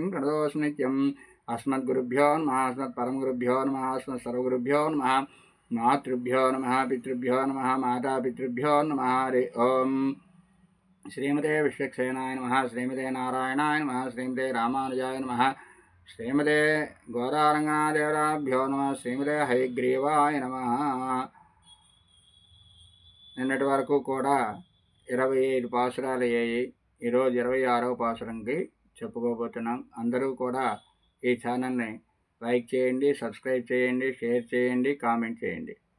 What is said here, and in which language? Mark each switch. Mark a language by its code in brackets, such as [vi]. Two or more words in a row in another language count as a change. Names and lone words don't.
[sa] प्रणतोऽस्मि नित्यम् अस्मद्गुरुभ्यो नमः अस्मत्परमगुरुभ्यो नमः अस्मत्सर्वगुरुभ्यो नमः मातृभ्यो नमः पितृभ्यो नमः मातापितृभ्यो नमः हरि ओम् श्रीमते विश्वक्सेनाय नमः श्रीमते नारायणाय नमः श्रीमते रामानुजाय नमः श्रीमते गोदारङ्गनादेवराभ्यो नम श्रीमते हयग्रीवाय नम. [te] నిన్నటి వరకు కూడా 25 పాసురాలు అయ్యాయి. ఈరోజు 26వ పాసురంకి చెప్పుకోబోతున్నాం. అందరూ కూడా ఈ ఛానల్ని లైక్ చేయండి, సబ్స్క్రైబ్ చేయండి, షేర్ చేయండి, కామెంట్ చేయండి.